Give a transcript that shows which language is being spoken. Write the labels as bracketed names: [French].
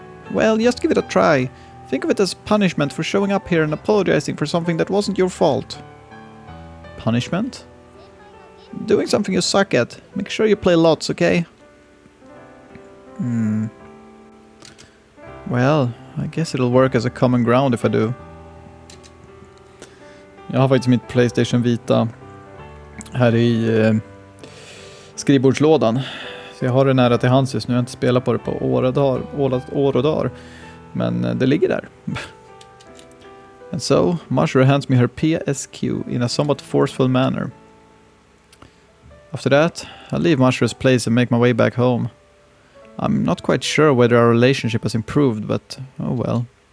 [English] Well, just give it a try. Think of it as punishment for showing up here and apologizing for something that wasn't your fault. Punishment? Doing something you suck at. Make sure you play lots, okay? Well, I guess it'll work as a common ground if I do. [Swedish] Jag har faktiskt mitt PlayStation Vita här i skrivbordslådan. Så jag har det nära till hands just nu. Jag har inte spelat på det på år och dagar. Men det ligger där. [English] And so, Mashiro hands me her PSQ in a somewhat forceful manner. After that, I leave Mashiro's place and make my way back home. I'm not quite sure whether our relationship has improved, but oh well.